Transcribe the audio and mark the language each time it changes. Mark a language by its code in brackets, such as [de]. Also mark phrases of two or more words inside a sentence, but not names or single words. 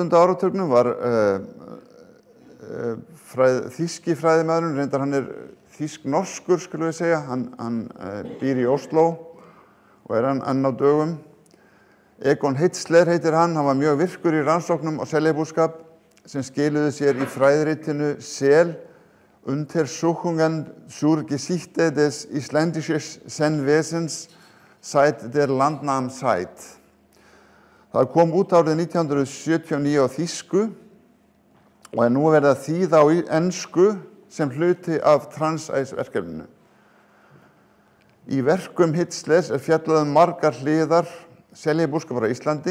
[is] áratugnum var þýski fræðimaðurinn, reyndar hann þýsk-norskur, skulum við segja, hann býr í Ósló og hann enn á dögum. Egon Hitzler heitir hann var mjög virkur í rannsóknum á seljabúskap sem skiluðu sér í fræðiritinu Sel Untersuchungen zur Geschichte des isländischen Senwesens seit der Landnámszeit. Það kom út árið 1979 á þýsku og nú verið að þýða á ensku sem hluti af Transice-verkefninu. Í verkum Hitzlers fjallað margar hliðar seljabúskapar á Íslandi.